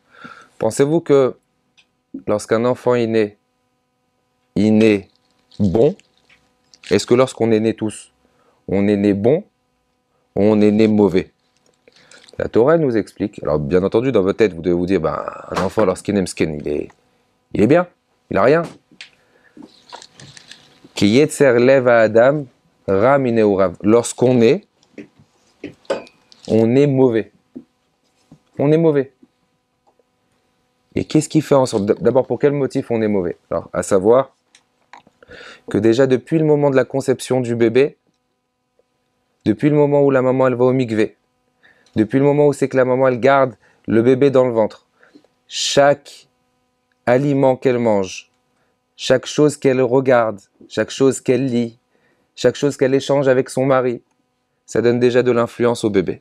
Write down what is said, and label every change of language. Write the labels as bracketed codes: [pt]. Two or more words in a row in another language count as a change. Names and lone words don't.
[fr] Pensez-vous que lorsqu'un enfant est né, il naît bon? Est-ce que lorsqu'on est né tous, on est né bon ou on est né mauvais? La Torah nous explique, alors bien entendu dans votre tête vous devez vous dire, un enfant lorsqu'il est msken, il est bien, il n'a rien. [he] כי יצר לב האדם רע מנעוריו. [fr] Lorsqu'on est, on est mauvais. On est mauvais. Et qu'est-ce qui fait en sorte, d'abord pour quel motif on est mauvais? Alors, à savoir que déjà depuis le moment de la conception du bébé, depuis le moment où la maman elle va au mikvé, depuis le moment où c'est que la maman elle garde le bébé dans le ventre, chaque aliment qu'elle mange, chaque chose qu'elle regarde, chaque chose qu'elle lit, chaque chose qu'elle échange avec son mari, ça donne déjà de l'influence au bébé.